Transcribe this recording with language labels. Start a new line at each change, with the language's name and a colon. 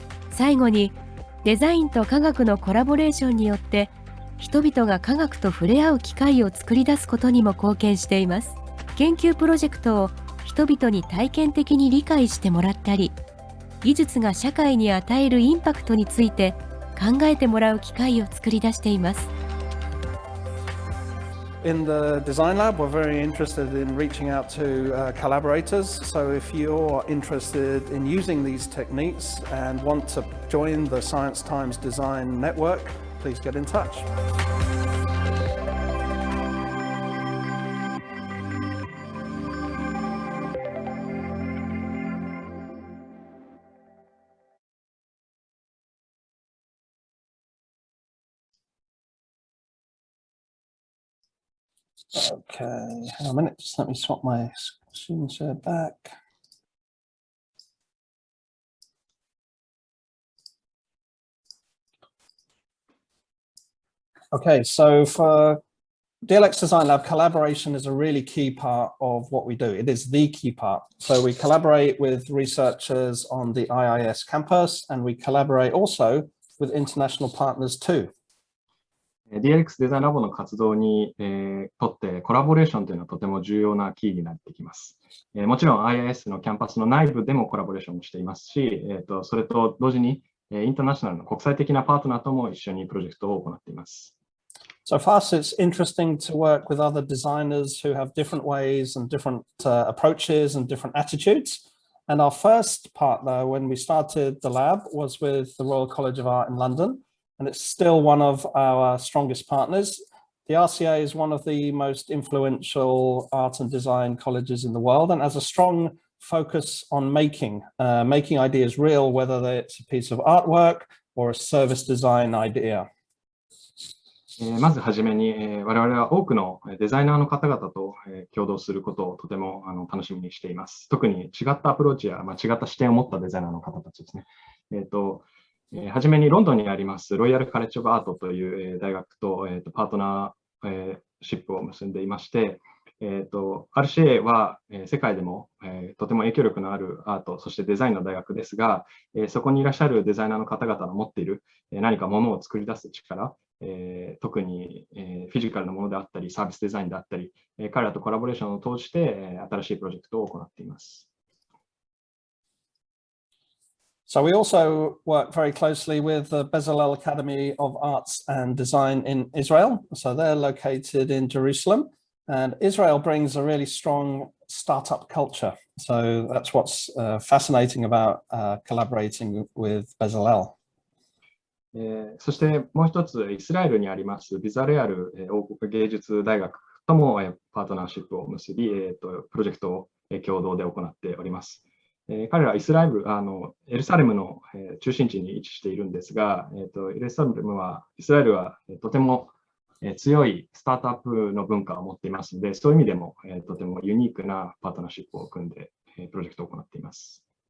Japanese: 最後に、デザインと科学のコラボレーションによって人々が科学と触れ合う機会を作り出すことにも貢献しています。研究プロジェクトを人々に体験的に理解してもらったり、技術が社会に与えるインパクトについて考えてもらう機会を作り出しています。
English: In the Design Lab, we're very interested in reaching out to collaborators. So if you're interested in using these techniques and want to join the Science Times Design Network, please get in touch. Okay, hang on a minute, just let me swap my screen share back. Okay, so for DLX Design Lab, collaboration is a really key part of what we do. It is the key part. So we collaborate with researchers on the IIS campus, and we collaborate also with international partners too.
Japanese: DLX デザインラボの活動に、とってコラボレーションというのはとても重要なキーになってきます。もちろん IIS のキャンパスの内部でもコラボレーションもしていますし、それと同時にインターナショナルの国際的なパートナーとも一緒にプロジェクトを行っています。
English: So for us, it's interesting to work with other designers who have different ways and different approaches and different attitudes. And our first partner when we started the lab was with the Royal College of Art in London. And it's still one of our strongest partners. The RCA is one of the most influential art and design colleges in the world and has a strong focus on making ideas real, whether it's a piece of artwork or a service design idea.
Japanese: まずはじめに、我々は多くのデザイナーの方々と共同することをとても楽しみにしています。特に違ったアプローチや、違った視点を持ったデザイナーの方たちですね。はじめにロンドンにありますロイヤルカレッジオブアートという大学とパートナーシップを結んでいまして、RCA は世界でもとても影響力のあるアート、そしてデザインの大学ですが、そこにいらっしゃるデザイナーの方々の持っている何かものを作り出す力、特にフィジカルなものであったり、サービスデザインであったり、彼らとコラボレーションを通して新しいプロジェクトを行っています。
English: So we also work very closely with the Bezalel Academy of Arts and Design in Israel. So they're located in Jerusalem, and Israel brings a really strong startup culture. So that's what's fascinating about collaborating with Bezalel.
Japanese: そしてもう一つ、イスラエルにありますビザレアル王国芸術大学ともパートナーシップを結び、プロジェクトを共同で行っております。彼らはイスラエル、エルサレムの中心地に位置しているんですが、イスラエルはとても強いスタートアップの文化を持っていますので、そういう意味でもとてもユニークなパートナーシップを組んでプロジェクトを行っています。